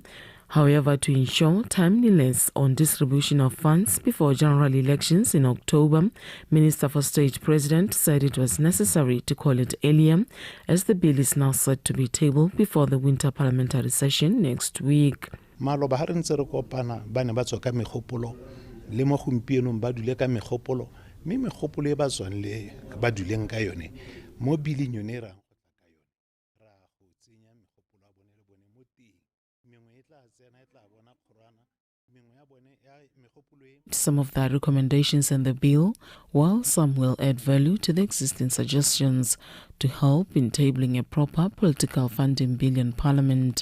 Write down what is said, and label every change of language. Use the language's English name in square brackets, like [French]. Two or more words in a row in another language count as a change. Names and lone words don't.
[English] However, to ensure timeliness on distribution of funds before general elections in October, Minister for State President said it was necessary to call it earlier, as the bill is now set to be tabled before the winter parliamentary session next week. [Tswana] Maloba ha re ntse re kopana ba ne ba tswa ka megopolo le mo gompienong ba dule ka megopolo mme megopolo e ba tswang le ba duleng ka yone mo bileng yone ra [English] some of the recommendations in the bill, while some will add value to the existing suggestions to help in tabling a proper political funding bill in Parliament.